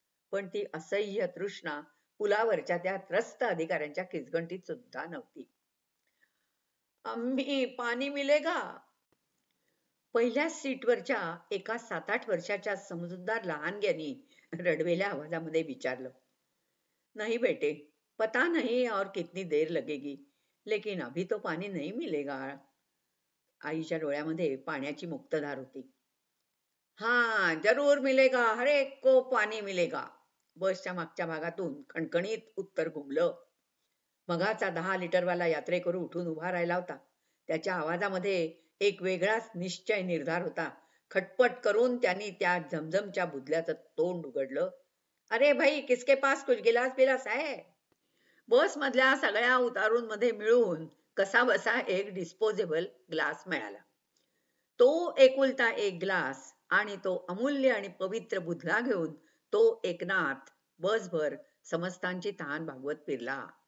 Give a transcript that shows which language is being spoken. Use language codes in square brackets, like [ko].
[mr] पण ती असह्य तृष्णा पुलावरच्या त्या त्रस्त अधिकाऱ्यांच्या खिचगंटीत सुद्धा नव्हती. [hi] आम्ही पाणी मिलेगा? [mr] पहिल्या सीटवरच्या एका 7-8 वर्षाच्या समजूतदार लहानग्यानी रडवेल्या आवाजामध्ये विचारलं. [hi] नहीं बेटे, पता नहीं और कितनी देर लगेगी, लेकिन अभी तो पानी नहीं मिलेगा. [mr] आईच्या डोळ्यामध्ये पाण्याची मुक्तधार होती. [hi] हाँ जरूर मिलेगा, हर एक को पाणी मिलेगा. [mr] बसच्या मागच्या भागातून खणखणीत उत्तर घुमलं. मगाचा 10 लिटरवाला यात्रेकरू उठून उभा राहिला होता. त्याच्या आवाजामध्ये एक वेगळाच निश्चय निर्धार होता. खटपट करून त्यांनी त्या झमझमच्या बुदल्याचं तोंड उघडलं. [hi] अरे भाई, किसके पास कुछ गिलास बिलास है? [mr] बस मधल्या सगळ्या उतारूंमध्ये मिळून कसा बसा एक डिस्पोजेबल ग्लास मिळाला. तो एकुलता एक ग्लास आणि तो अमूल्य आणि पवित्र बुधला घेऊन तो एकनाथ बसभर समस्तांची तहान भागवत फिरला.